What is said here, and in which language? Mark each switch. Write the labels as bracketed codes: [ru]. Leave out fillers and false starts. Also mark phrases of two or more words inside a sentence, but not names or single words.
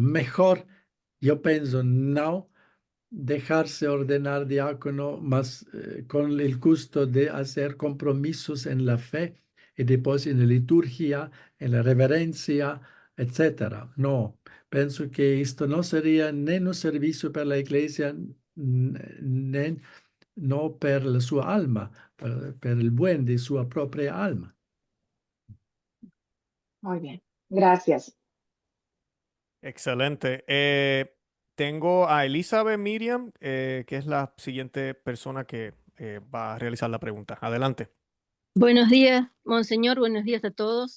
[es] Mejor, yo pienso, no dejarse ordenar diácono, más con el gusto de hacer compromisos en la fe y después en la liturgia, en la reverencia, etcétera. No, pienso que esto no sería ni un servicio para la iglesia, ni no [it] per la sua alma, per il buen di sua propria alma. [es] Muy bien, gracias. Excelente. Tengo a Elizabeth Miriam, que es la siguiente persona que va a realizar la pregunta. Adelante. Buenos días, Monseñor, buenos días a todos.